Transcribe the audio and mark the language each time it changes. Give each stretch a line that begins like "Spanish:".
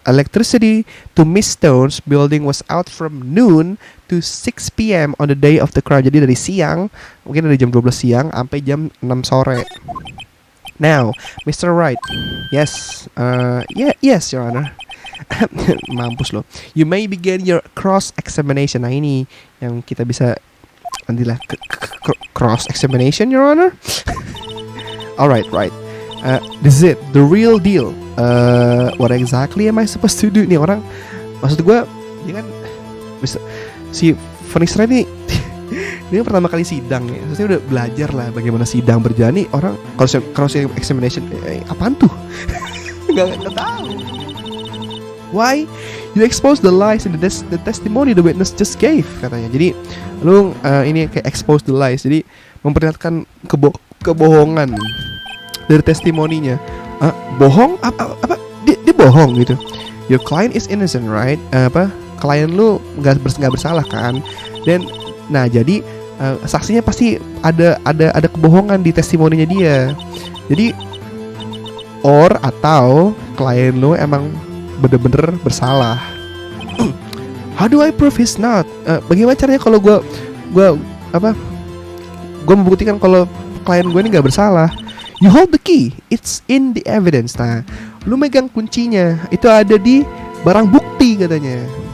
English: Electricity to Miss Stone's building was out from noon to 6 p.m. on the day of the crime.
Indonesian: Jadi dari siang, mungkin dari jam 12 siang sampai jam 6 sore.
English: Now, Mr. Wright, yes, yes, Your Honor.
Indonesian: Mampus loh.
English: You may begin your cross examination.
Indonesian: Nah ini yang kita bisa nantilah cross examination, Your Honor.
English: Alright, right. This is it, the real deal. What exactly am I supposed to do?
Indonesian: Nih orang, maksud gue, dia kan si Phoenix Wright nih. Dia pertama kali sidang ya, saya udah belajar lah bagaimana sidang berjalan. Nih orang cross examination, apaan tuh? Gak tahu.
English: Why you expose the lies in the testimony the witness just gave, katanya.
Indonesian: Jadi lu ini kayak
English: expose the lies,
Indonesian: jadi memperlihatkan kebohongan dari testimoninya. Bohong apa dia bohong gitu.
English: Your client is innocent, right?
Indonesian: Klien lu nggak bersalah kan? Dan nah jadi saksinya pasti ada kebohongan di testimoninya dia. Jadi atau klien lu emang bener-bener bersalah.
English: How do I prove he's not?
Indonesian: Bagaimana caranya kalau gue membuktikan kalau klien gue ini nggak bersalah?
English: You hold the key, it's in the evidence.
Indonesian: Nah, lu megang kuncinya, itu ada di barang bukti katanya.